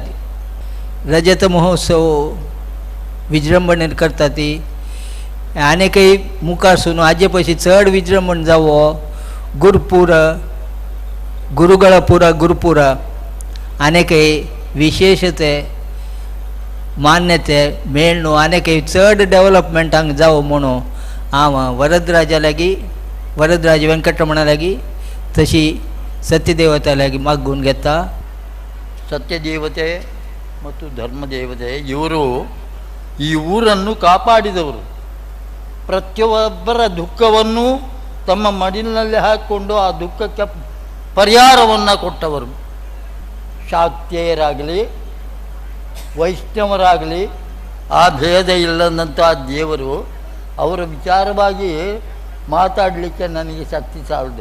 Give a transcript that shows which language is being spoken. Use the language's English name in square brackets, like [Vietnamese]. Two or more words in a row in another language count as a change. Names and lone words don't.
[Konkani] रजत महोत्सव विजृंभणेन करता ती आनी काही मुखारसून हाजे पयशी चड विजृंभण जावो गुरुपूर गुरुಗಳ गुरुपूर आनी काही विशेषते मान्यते मेळणू आनी काही चड डेव्हलपमेंट हांगा जावो म्हणून हांव वरदराजा लागीं वरदराज ವೆಂಕಟರಮಣ लागीं तशी सत्यदेवता लागीं मागून घेता. [Kannada] ಸತ್ಯದೇವತೆ ಮತ್ತು ಧರ್ಮದೇವತೆ ಇವರು ಈ ಊರನ್ನು ಕಾಪಾಡಿದವರು. ಪ್ರತಿಯೊಬ್ಬರ ದುಃಖವನ್ನು ತಮ್ಮ ಮಡಿಲಿನಲ್ಲಿ ಹಾಕಿಕೊಂಡು ಆ ದುಃಖಕ್ಕೆ ಪರಿಹಾರವನ್ನು ಕೊಟ್ಟವರು. ಶಾಕ್ತೇಯರಾಗಲಿ ವೈಷ್ಣವರಾಗಲಿ ಆ ಭೇದ ಇಲ್ಲದಂಥ ದೇವರು ಅವರ ವಿಚಾರವಾಗಿ ಮಾತಾಡಲಿಕ್ಕೆ ನನಗೆ ಶಕ್ತಿ ಸಾಲದು.